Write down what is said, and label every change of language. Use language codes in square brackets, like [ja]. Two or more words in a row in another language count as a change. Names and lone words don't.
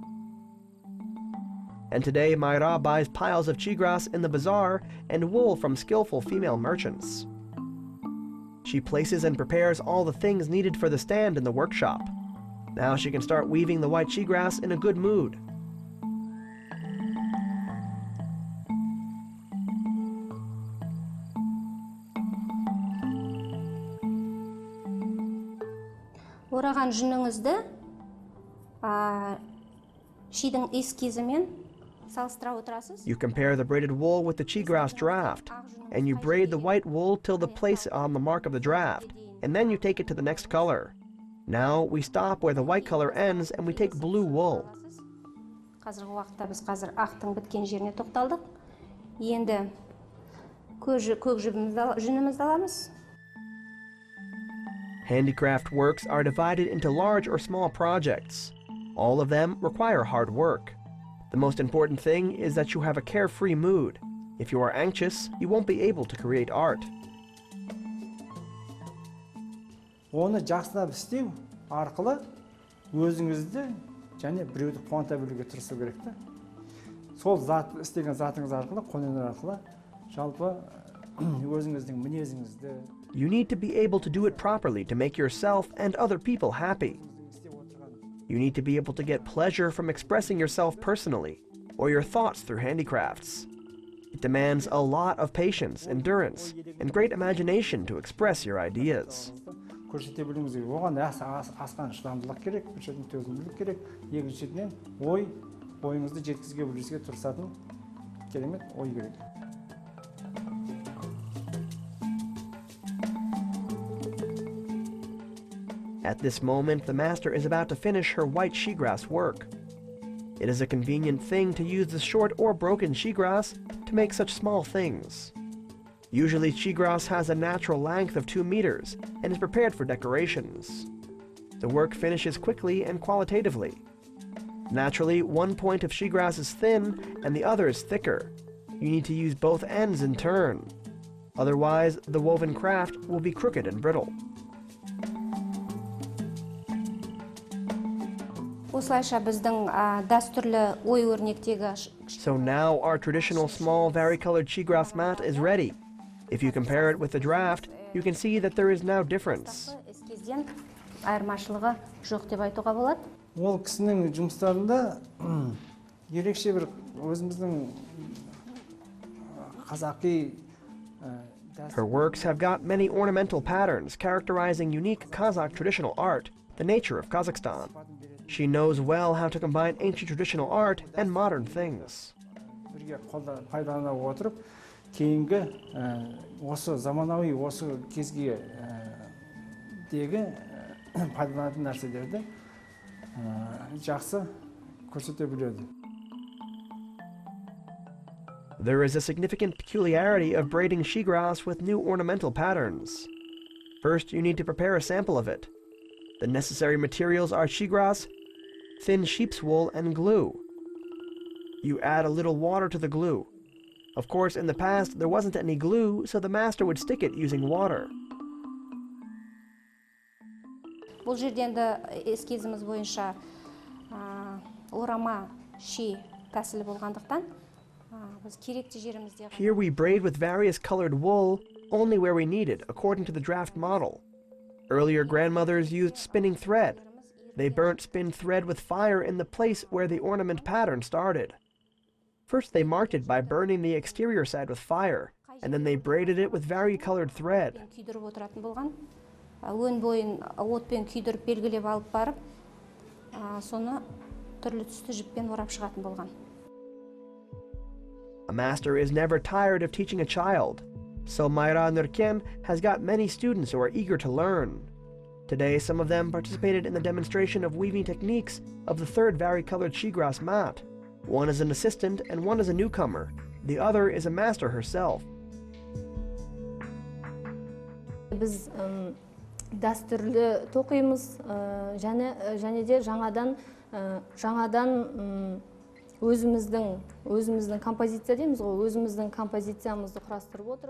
[en] And today, Mayra buys piles of cheatgrass in the bazaar and wool from skillful female merchants. She places and prepares all the things needed for the stand in the workshop. Now she can start weaving the white cheatgrass in a good mood. [kk] Ораған жүніңізді шидің эскизімен салыстыра отырасыз. [en] You compare the braided wool with the cheatgrass draft, and you braid the white wool till the place on the mark of the draft, and then you take it to the next color. Now we stop where the white color ends and we take blue wool. [kk] Қазіргі уақытта біз қазір ақтың біткен жеріне тоқталдық. Енді көк жүнімізді аламыз. [en] Handicraft works are divided into large or small projects. All of them require hard work. The most important thing is that you have a carefree mood. If you are anxious, you won't be able to create art. [kk] Оны жақсылап істеу арқылы өзіңізді және біреуді қуанта білуге тырысу керек та. Сол істеген затыңыз арқылы, қолөнер арқылы жалпы өзіңіздің мінезіңізді. [en] You need to be able to do it properly to make yourself and other people happy. You need to be able to get pleasure from expressing yourself personally, or your thoughts through handicrafts. It demands a lot of patience, endurance, and great imagination to express your ideas. [kk] Көрсете білуіңіз керек. Оған асқан шыдамдылық керек, бір жерден төзімділік керек. Екіншіден ойыңызды жеткізуге білуіңізге тырысатын керемет ой керек. [en] At this moment, the master is about to finish her white cheatgrass work. It is a convenient thing to use the short or broken cheatgrass to make such small things. Usually, cheatgrass has a natural length of 2 meters and is prepared for decorations. The work finishes quickly and qualitatively. Naturally, one point of cheatgrass is thin and the other is thicker. You need to use both ends in turn. Otherwise, the woven craft will be crooked and brittle. [kk] Осылайша біздің дәстүрлі ой өрнектегі. [en] So now our traditional small varicolored cheatgrass mat is ready. If you compare it with the draft, you can see that there is now difference. [kk] Эскизден айырмашылығы жоқ деп айтуға болады. Ол кісінің жұмыстарында ерекше бір өзіміздің қазақи. [en] Her works have got many ornamental patterns characterizing unique Kazakh traditional art, the nature of Kazakhstan. She knows well how to combine ancient traditional art and modern things. [kk] Бірге пайдалана отырып, кейінгі осы заманауи осы кезге дегі пайдаланатын нәрселерді жақсы көрсете біледі. [en] There is a significant peculiarity of braiding shegrass with new ornamental patterns. First, you need to prepare a sample of it. The necessary materials are shegrass, thin sheep's wool, and glue. You add a little water to the glue. Of course, in the past, there wasn't any glue, so the master would stick it using water. [kk] Бұл жерде енді эскизіміз бойынша орама ши тәсілі болғандықтан біз керекті жерімізде. [en] Here we braid with various colored wool only where we need it, according to the draft model. Earlier grandmothers used spinning thread. They burnt spin thread with fire in the place where the ornament pattern started. First they marked it by burning the exterior side with fire, and then they braided it with vari-colored thread. [kk] Күйдіріп отыратын болған. Өн бойын отпен күйдіріп белгілеп алып барып, соны түрлі түсті жіппен орап шығатын болған. [en] A master is never tired of teaching a child, so Mayra Nurken has got many students who are eager to learn. Today, some of them participated in the demonstration of weaving techniques of the third vari-colored shegrass mat. One is an assistant and one is a newcomer. The other is a master herself. [kk] Biz дәстүрлі тоқимыз, және де жаңадан өзіміздің композиция дейміз ғой, өзіміздің композициямызды құрастырып отырып.